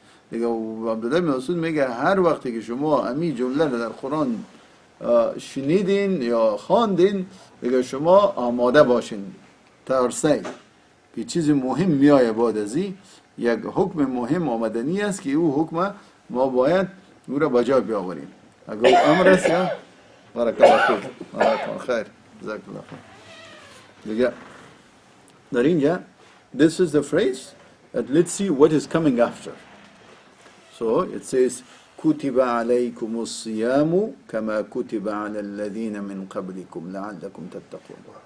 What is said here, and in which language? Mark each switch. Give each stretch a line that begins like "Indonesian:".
Persian: دیگه عبدالله بن مسعود میگه هر وقتی که شما امی جمله را در قرآن شنیدین یا خواندین دیگه شما آماده باشین. ترسی که چیز مهم میایه بعد از این یک حکم مهم آمدنی است که او حکم ما باید او را بجا بیاوریم. اگر امر است یا
Arabic: بارک الله فیک بارک خیر جزاک الله خیر.
Persian: دیگه در اینجا
English: this is the phrase that let's see what is coming after. So it says
Arabic: كتب عليكم الصيام كما كتب على الذين من قبلكم لعلكم تتقون.